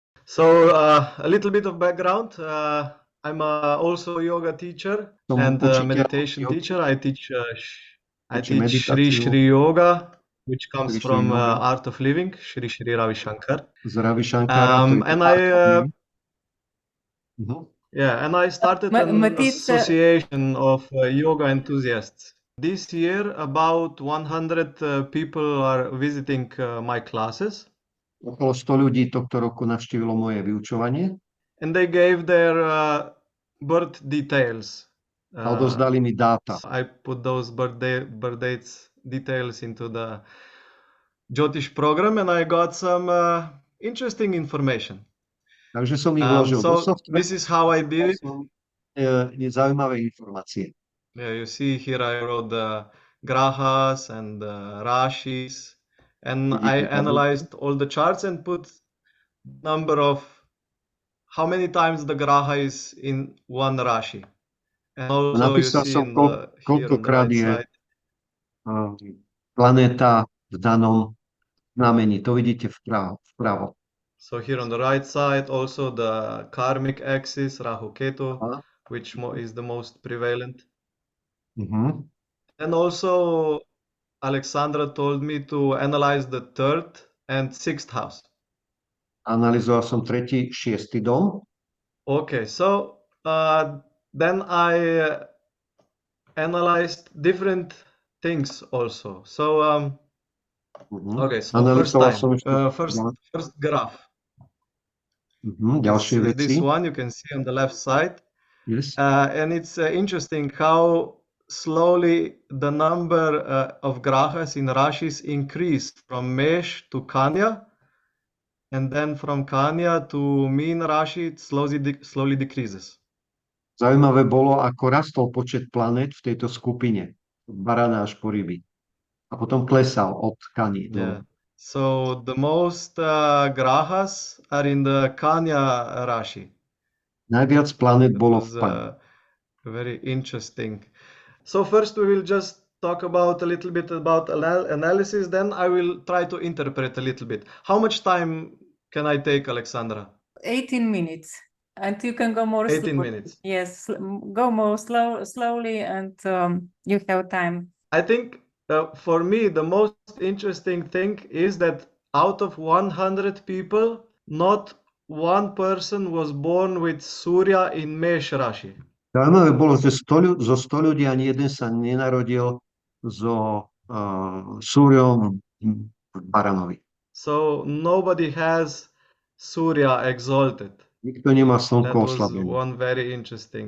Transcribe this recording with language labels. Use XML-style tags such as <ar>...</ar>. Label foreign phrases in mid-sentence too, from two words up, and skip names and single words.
<en>A little bit of background. I'm also a yoga teacher</en> <sk>Som</sk> <en>and a</en> <sk>učiteľ</sk> <en>meditation</en> <sk>jogy,</sk> <en>teacher. I teach</en> <sk>učím Shri meditáciu,</sk> <en>Shri Yoga, which comes Shri Shri from Yoga, Art of Living, Shri Shri Ravi Shankar.</en> <sk>z Ravi Shankara, to je</sk> <en>And Art of I Living. and I started an Matic, association of yoga enthusiasts. This year, about 100 people are visiting my classes,</en> <sk>Okolo 100 ľudí tohto roku navštívilo moje vyučovanie</sk> <en>and they gave their birth details.</en> <sk>a odozdali mi dáta.</sk> <en>I put those birth dates details into the Jyotish program, and I got some interesting information.</en> <sk>Takže som ich vložil do</sk> <en>So</en> <sk>software</sk> <en>this is how I did it.</en> <sk>som zaujímavé informácie.</sk> <en>Yeah, you see here I wrote the grahas and the rashis, and I</en> <sk>Vidíte tabulku.</sk> <en>analyzed all the charts and put number of how many times the graha is in one rashi. And also you</en> <sk>Napísal</sk> <en>see</en> <sk>som,</sk> <en>in the here on the</en> <sk>koľkokrát</sk> <en>right</en> <sk>je</sk> <en>side.</en> <sk>planéta v danom znamení. To vidíte vpravo.</sk> <en>So here on the right side also the karmic axis Rahu Ketu, Aha. which is the most prevalent. Mhm. And also Alexandra told me to analyze the third and sixth house.</en> <sk>Analyzoval som 3., 6. dom.</sk> <en>Okay, so then I analyzed different things also. So okay, so first</en> <sk>Analyzoval som</sk> <en>time,</en> <sk>ešte</sk> <en>first graph.</en> <sk>ďalšie</sk> <en>Is</en> <sk>veci.</sk> <en>this one you can see on the left side, Yes. and it's interesting how slowly the number of grahas in rashis increased from Mesh to Kanya, and then from Kanya to Mean Rashi it slowly decreases.</en> <sk>Zaujímavé bolo, ako rastol počet planét v tejto skupine. Od barana až po ryby. A potom klesal od Kani.</sk> <en>Yeah. So the most grahas are in the Kanya Rashi.</en> <sk>Najviac planét</sk> <en>It</en> <sk>bolo</sk> <en>was</en> <sk>v Kani.</sk> <en>very interesting. So first we will just talk about a little bit about analysis, then I will try to interpret a little bit. How much time can I take, Alexandra? 18 minutes. And you can go more 18 slowly. minutes. Yes, go more slowly, and you have time. I think for me the most interesting thing is that out of 100 people, not one person was born with Surya in Mesh Rashi.</en> <sk>Zaujímavé bolo, že zo 100 ľudí ani jeden sa nenarodil so Súriom v Baranovi.</sk> <en>So nobody has Surya exalted.</en> <sk>Nikto nemá</sk> <en>That</en> <sk>slnko</sk> <en>was</en> <sk>oslabené.</sk> <en>one very interesting.</en>